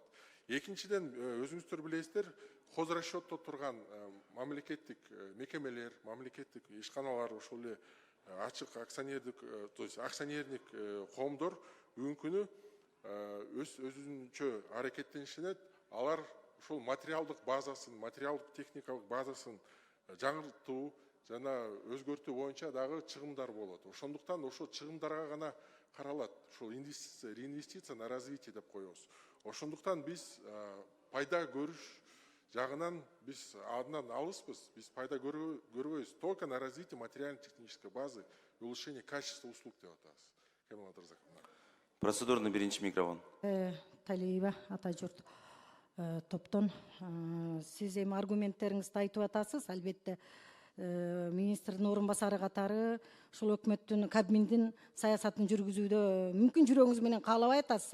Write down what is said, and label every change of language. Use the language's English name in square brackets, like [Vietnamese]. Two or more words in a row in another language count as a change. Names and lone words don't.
[Kyrgyz] Экинчиден, өзүңүздөр билесиздер, хозрасчетто турган мамлекеттик мекемелер, мамлекеттик ишканалар, ошол эле ачык акционердик, [Russian] то есть [Kyrgyz] акционердик коомдор бүгүнкү күнү өзүнчө аракеттенишет, алар ошол материалдык базасын, материалдык техникалык базасын жаңыртуу жана өзгөртүү боюнча дагы чыгымдар болот. Ошондуктан ошо чыгымдарга гана каралат. Ошол [Russian] реинвестиция на развитие [Kyrgyz] деп коебуз. Ошондуктан биз пайда көрүш жагынан биз адынан алыспыз. Биз пайда көрбөйбүз. [Russian] Только на развитие материально-технической базы и улучшение качества услуг [Kyrgyz] деп атабыз. Кемал Абдыразаковна. Процедурный биринчи микрофон. Талиева ата журт топтон сиз эми аргументтериңизди айтып атасыз. Албетте министрдин орун басары катары ушул өкмөттүн Кабминдин саясатын жүргүзүүдө мүмкүн жүрөгүңүз менен каалабай атасыз.